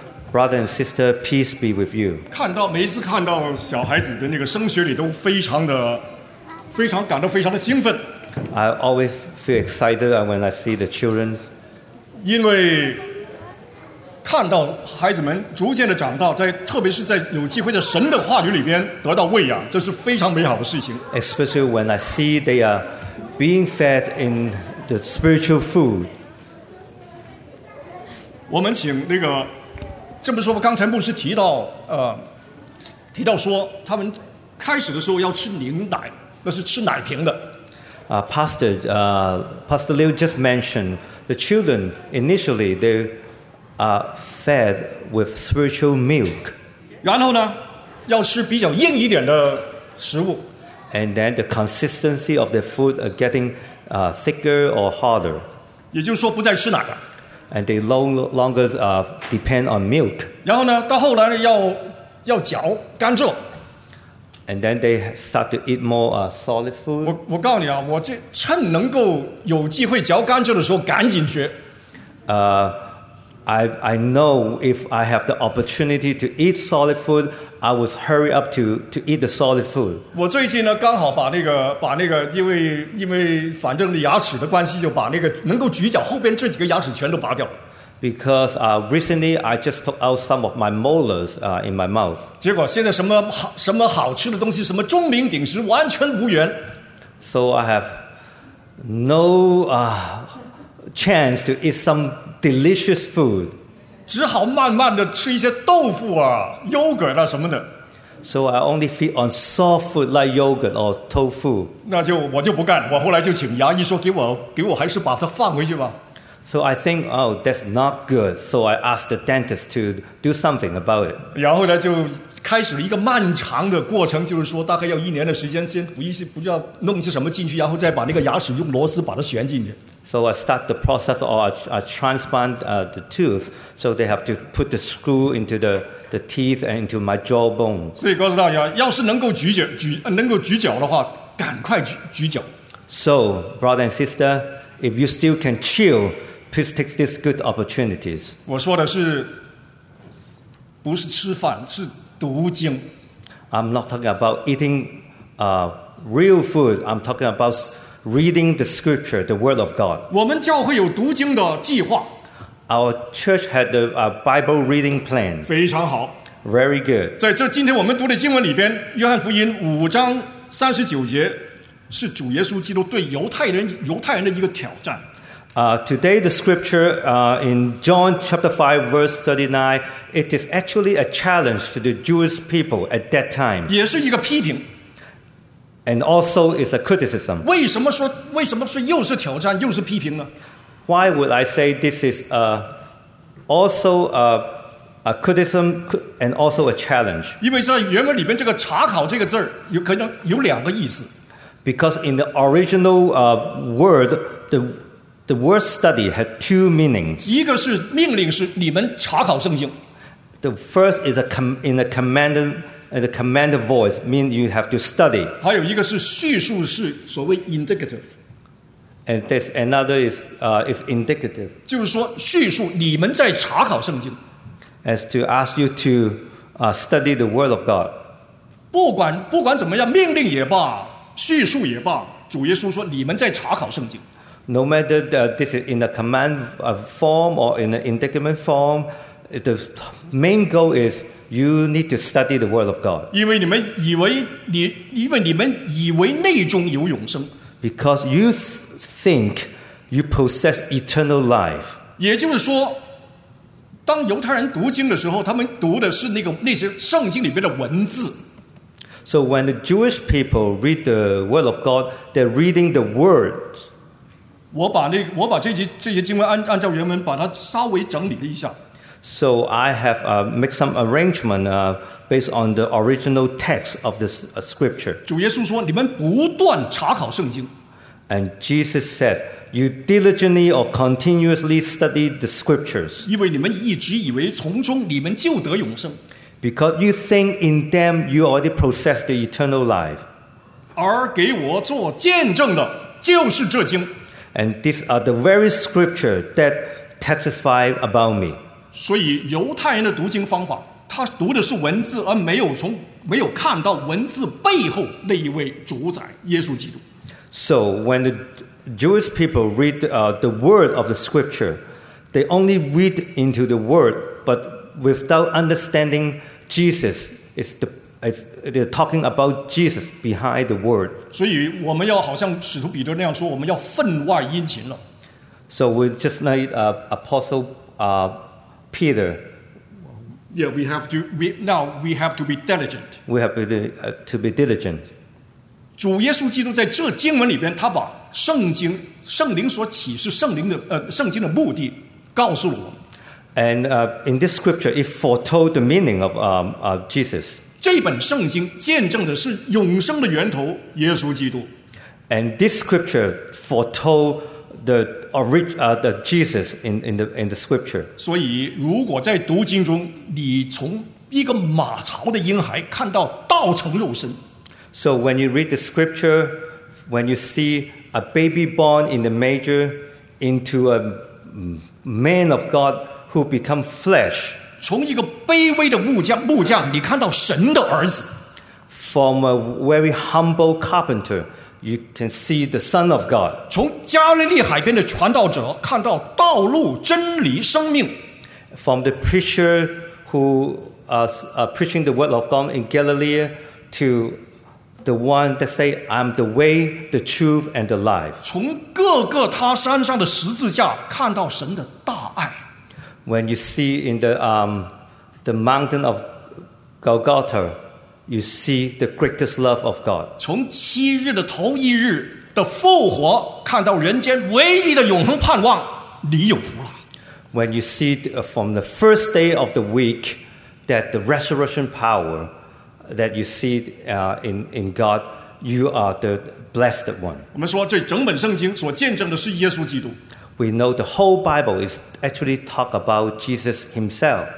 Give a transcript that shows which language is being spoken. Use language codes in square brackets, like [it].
[en] Brother and sister, peace be with you. [zh] 看到每一次看到小孩子的那个升学礼都非常的非常感到非常的兴奋。 [en] I always feel excited when I see the children. [zh] 因为看到孩子们逐渐的长大，在特别是在有机会在神的话语里边得到喂养，这是非常美好的事情。 [en] Especially when I see they are being fed in the spiritual food. [zh] 我们请那个，这么说吧，刚才牧师提到说，他们开始的时候要吃牛奶，那是吃奶瓶的。 [en] Pastor Liu just mentioned the children initially they are fed with spiritual milk. [zh] 然后呢，要吃比较硬一点的食物。 [en] And then the consistency of the food are getting thicker or harder. [zh] 也就是说，不再吃奶了。 [en] And they no longer depend on milk. [zh] 然后呢，到后来要嚼甘蔗。 [en] And then they start to eat more solid food. [zh] 我告诉你啊，我这趁能够有机会嚼甘蔗的时候，赶紧学。 [en] I know if I have the opportunity to eat solid food, I would hurry up to eat the solid food. [zh] 我最近呢，刚好把那个，因为反正牙齿的关系，就把那个能够咀嚼后边这几个牙齿全都拔掉。 [en] Because recently I just took out some of my molars in my mouth. [zh] 结果现在什么好吃的东西，什么钟鸣鼎食，完全无缘。 [en] So I have no chance to eat some delicious food. [zh] 只好慢慢的吃一些豆腐啊、yogurt 啊什么的。 [en] So I only feed on soft food like yogurt or tofu. [zh] 那就我就不干，我后来就请牙医说给我还是把它放回去吧。 [en] So I think, oh, that's not good. So I asked the dentist to do something about it. [zh] 然后呢，就开始了一个漫长的过程，就是说大概要一年的时间，先不知道弄些什么进去，然后再把那个牙齿用螺丝把它旋进去。 [en] So I start the process of transplant the tooth. So they have to put the screw into the teeth and into my jawbone. [zh] 所以告诉大家，要是能够咀嚼的话，赶快咀嚼。 [en] So, brother and sister, if you still can chew. Please take these good opportunities. [zh] 我说的是，不是吃饭，是读经。 [en] I'm not talking about eating real food. I'm talking about reading the scripture, the word of God. [zh] 我们教会有读经的计划。 [en] Our church had the Bible reading plan. [zh] 非常好。 [en] Very good. [zh] 在这今天我们读的经文里边，约翰福音五章三十九节，是主耶稣基督对犹太人的一个挑战。 [en] Today the scripture in John chapter 5 verse 39, it is actually a challenge to the Jewish people at that time. [zh] 也是一个批评。 [en] And also is a criticism. [zh] 为什么说又是挑战又是批评呢？ [en] Why would I say this is also a criticism and also a challenge? [zh] 因为在原文里面这个查考这个字有可能有两个意思。 [en] Because in the original word, The word study had two meanings. [zh] 一个是命令，是你们查考圣经。 [en] The first is in a command voice, mean you have to study. [zh] 还有一个是叙述，是所谓 indicative. [en] And there's another is indicative. [zh] 就是说叙述你们在查考圣经。 [en] As to ask you to study the word of God. [zh] 不管怎么样，命令也罢，叙述也罢，主耶稣说你们在查考圣经。 [en] No matter this is in a command form or in an indictment form, the main goal is you need to study the word of God. [zh] 因为你们以为内中有永生。 [en] Because you think you possess eternal life. [zh] 也就是说，当犹太人读经的时候，他们读的是那些圣经里面的文字。 [en] So when the Jewish people read the word of God, they're reading the words. [zh] 我把这些经文按照原文把它稍微整理了一下。 [en] So I have make some arrangement based on the original text of this scripture. [zh] 主耶稣说：“你们不断查考圣经。 [en] ”And Jesus said, "You diligently or continuously study the scriptures." [zh] 因为你们一直以为从中你们就得永生。 [en] Because you think in them you already possess the eternal life. [zh] 而给我做见证的就是这经。 [en] And these are the very scripture that testify about me. [zh] 所以犹太人的读经方法，他读的是文字，而没有从没有看到文字背后那一位主宰耶稣基督。 [en] So when the Jewish people read the word of the scripture, they only read into the word, but without understanding Jesus, they're talking about Jesus behind the word. [zh] 所以我们要好像使徒彼得那样说，我们要分外殷勤了。 [en] So we just need Apostle Peter. Yeah, we have to be diligent. We have to be diligent. [zh] 主耶稣基督在这经文里边，他把圣经圣灵所启示圣灵的圣经的目的告诉了我们。 [en] And in this scripture, it foretold the meaning of Jesus. [zh] 这本圣经见证的是永生的源头耶稣基督。 [en] And this scripture foretold the Jesus in the scripture. [zh] 所以，如果在读经中，你从一个马槽的婴孩看到道成肉身。 [en] So when you read the scripture, when you see a baby born in the manger into a man of God who become flesh, [zh] 从一个卑微的木匠，你看到神的儿子。 [en] From a very humble carpenter, you can see the Son of God. [zh] 从加利利海边的传道者看到道路、真理、生命。 [en] From the preacher who preaching the word of God in Galilee to the one that say, I'm the way, the truth, and the life. [zh] 从各个他山上的十字架看到神的大爱。 [en] When you see in the mountain of Golgotha, you see the greatest love of God. [zh] 从七日的头一日的复活看到人间唯一的永恒盼望，你有福了。 [en] When you see from the first day of the week that the resurrection powerThat you see in God, you are the blessed one. [zh] 我们说这整本圣经所见证的是耶稣基督。 [en] We know the whole Bible is actually talk about Jesus Himself.